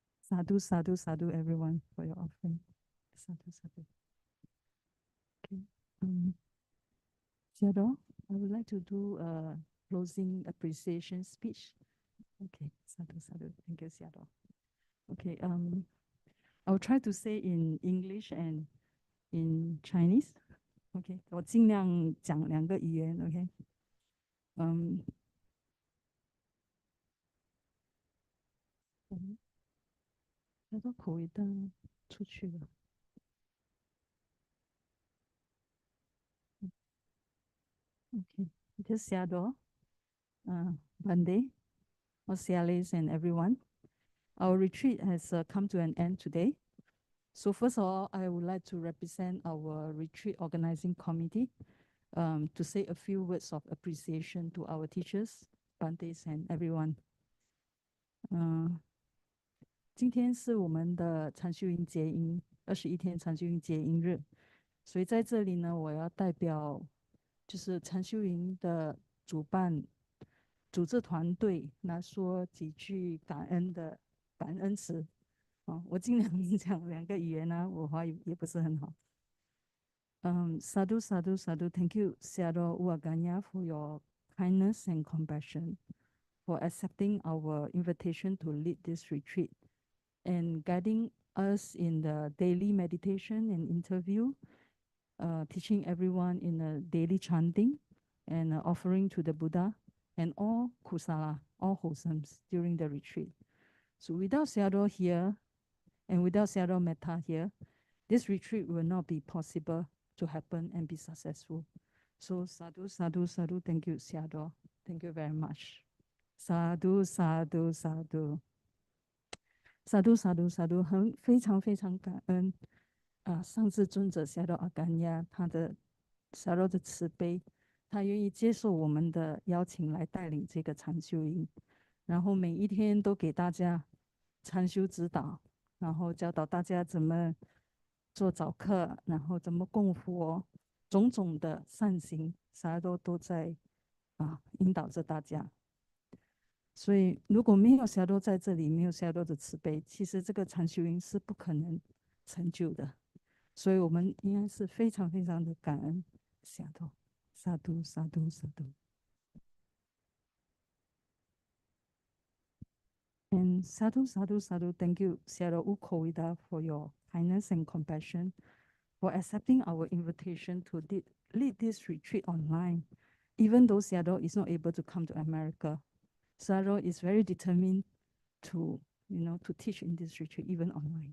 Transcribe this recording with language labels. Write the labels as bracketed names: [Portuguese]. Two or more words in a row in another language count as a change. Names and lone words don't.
[Pali] Sadhu, sadhu, sadhu, [English] everyone, for your offering. [Pali] Sadhu, sadhu. [English] Okay. Sayadaw, I would like to do a closing appreciation speech. Okay, [Pali] sadhu, sadhu. [English] Thank you, Sayadaw. Okay, I'll try to say in English and in Chinese. [Chinese] OK， 我尽量讲2个语言。OK， 他说口味灯出去了。OK， just Sayadaw, Bande, Osialis, [English] and everyone. Our retreat has come to an end today. So first of all, I would like to represent our retreat organizing committee to say a few words of appreciation to our teachers, Bandes, and everyone. [Chinese] 今天是我们的禅修营结营21天禅修营结营日，所以在这里呢，我要代表就是禅修营的主办组织团队来说几句感恩词。我尽量讲2个语言呢，我华语也不是很好。 [Pali] Sadhu, sadhu, sadhu. [English] Thank you, Sayadaw Aggañña, for your kindness and compassion, for accepting our invitation to lead this retreat and guiding us in the daily meditation and interview, teaching everyone in the daily chanting and offering to the Buddha and all kusala, all wholesomes during the retreat. So without Sayadaw here and without Sayadaw Metta here, this retreat will not be possible to happen and be successful. So [Pali] sadhu, sadhu, sadhu. [English] Thank you, Sayadaw. Thank you very much. [Pali] Sadhu, sadhu, sadhu. Sadhu, sadhu, sadhu. [Chinese] 非常非常感恩上至尊者 Sayadaw Aggañña 他的Sayadaw的慈悲，他愿意接受我们的邀请来带领这个禅修营，然后每一天都给大家禅修指导，然后教导大家怎么做早课，然后怎么供佛，种种的善行Sayadaw都在引导着大家。所以如果没有Sayadaw在这里，没有Sayadaw的慈悲，其实这个禅修营是不可能成就的。所以我们应该是非常非常的感恩 Sayadaw。 [Pali] Sadhu, sadhu, sadhu. And sadhu, sadhu, sadhu. [English] Thank you, Sayadaw Kovida, for your kindness and compassion, for accepting our invitation to lead this retreat online. Even though Sayadaw is not able to come to America, Sayadaw is very determined to teach in this retreat, even online.